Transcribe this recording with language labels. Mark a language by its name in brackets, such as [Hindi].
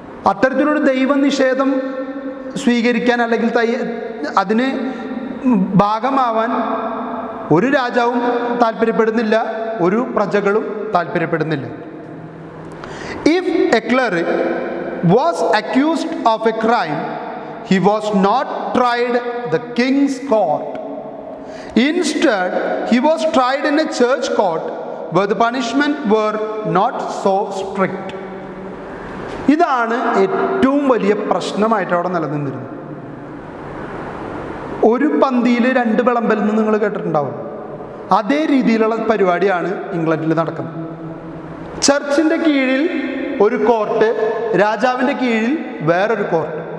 [Malayalam] അത്തരത്തിലൊരു ദൈവനിഷേധം സ്വീകരിക്കാൻ അല്ലെങ്കിൽ അതിന് ഭാഗമാവാൻ ഒരു രാജാവും താല്പര്യപ്പെടുന്നില്ല, ഒരു പ്രജകളും താല്പര്യപ്പെടുന്നില്ല. [English] If a cleric was accused of a crime, he was not tried the king's court. Instead, he was tried in a church court where the punishment were not so strict. [Malayalam] ഇതാണ് ഏറ്റവും വലിയ പ്രശ്നമായിട്ട് അവിടെ നിലനിന്നിരുന്നത്. ഒരു പന്തിയിൽ രണ്ട് വിളമ്പൽ എന്ന് നിങ്ങൾ കേട്ടിട്ടുണ്ടാവും. അതേ രീതിയിലുള്ള പരിപാടിയാണ് ഇംഗ്ലണ്ടിൽ നടക്കുന്നത്. ചർച്ചിൻ്റെ കീഴിൽ ഒരു കോർട്ട്, രാജാവിൻ്റെ കീഴിൽ വേറൊരു കോർട്ട്.